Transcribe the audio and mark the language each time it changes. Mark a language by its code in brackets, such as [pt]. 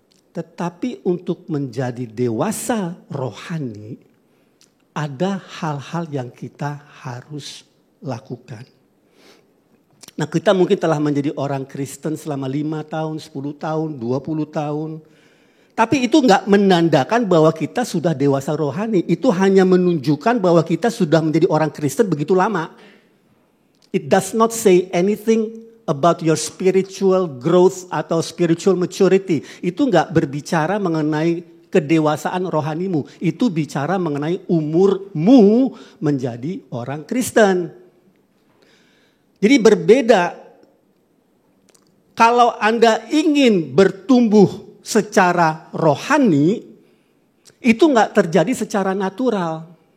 [id] Tetapi untuk menjadi dewasa rohani, ada hal-hal yang kita harus lakukan. Nah, kita mungkin telah menjadi orang Kristen selama 5 tahun, 10 tahun, 20 tahun. Tapi itu enggak menandakan bahwa kita sudah dewasa rohani. Itu hanya menunjukkan bahwa kita sudah menjadi orang Kristen begitu lama. [en] It does not say anything about your spiritual growth atau spiritual maturity. [id] Itu nggak berbicara mengenai kedewasaan rohanimu. Itu bicara mengenai umurmu menjadi orang Kristen. Jadi berbeda. Kalau Anda ingin bertumbuh secara rohani, itu nggak terjadi secara natural.